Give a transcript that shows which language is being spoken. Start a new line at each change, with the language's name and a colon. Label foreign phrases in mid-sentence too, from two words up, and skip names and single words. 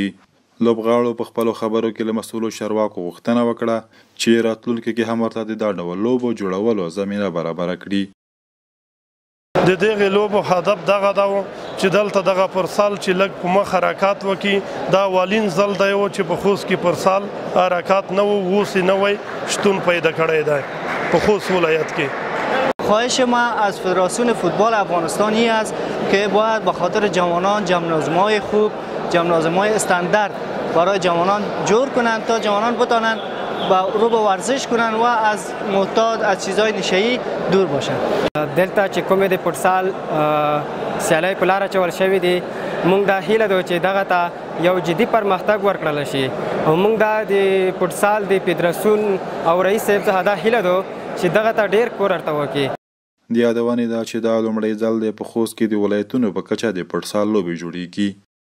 Pashto: لوبغاړو په خپلو خبرو کې له مسؤلو چارواکو غوښتنه وکړه چې راتلونکي کې هم ورته د دا ډول لوبو جوړولو زمینه برابره کړي. د دغې لوبو هدف دغه ده چې دلته دغه فوټسال چې لږ په مخ حرکات وکړي. دا اولین ځل دی چې په خوست کې فوټسال حرکات نه و، اوس یې نوی شتون پیدا کړی دی په خوست ولایت کې.
Persian: خواهش ما از فدراسیون فوتبال افغانستان این است که باید به خاطر جوانان جمنازیم‌های خوب، جمنازیم‌های استاندارد برای جوانان جور کنند تا جوانان بتوانند رو به ورزش کنند و از معتاد از چیزهای نشه‌ای دور باشند.
Pashto: دلته چې کومې د فوټسال سیالۍ په لاره اچول شوي دي موږ دا هیله ده چې دغه ته یو جدي پرمختګ ورکړل شي او موږ دا د فوټسال د فدراسیون او رئیس صاحب څخه دا هیله ده چې دغه ته ډیر کور ورته وکړي. د یادونې ده چې دا لومړی ځل دی په خوست کې د ولایتونو په کچه د فوټسال لوبې جوړیږي.